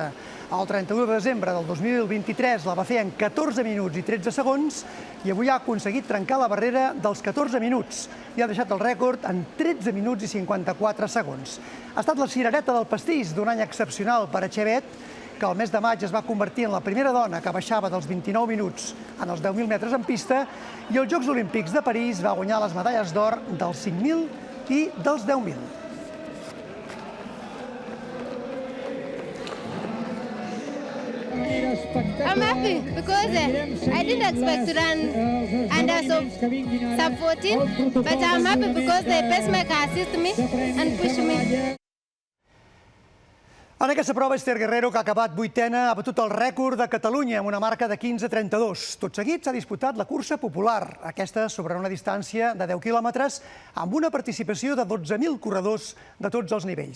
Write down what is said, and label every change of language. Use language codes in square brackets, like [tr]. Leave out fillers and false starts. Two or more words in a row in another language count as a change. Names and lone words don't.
[ca] El 31 de desembre del 2023 la va fer en 14 minuts i 13 segons i avui ha aconseguit trencar la barrera dels 14 minuts i ha deixat el rècord en 13 minuts i 54 segons. Ha estat la cirereta del pastís d'un any excepcional per a Chebet, que el mes de maig es va convertir en la primera dona que baixava dels 29 minuts en els 10.000 metres en pista i als Jocs Olímpics de París va guanyar les medalles d'or dels 5.000 i dels 10.000. [en] I'm happy because I didn't expect to run under sub 14, but I'm happy because the pacemaker assisted me and pushed me. [ca] En aquesta prova, Esther Guerrero, que ha acabat vuitena, ha batut el rècord de Catalunya amb una marca de 15:32. Tot seguit s'ha disputat la cursa popular, aquesta sobre una distància de 10 quilòmetres, amb una participació de 12.000 corredors de tots els nivells.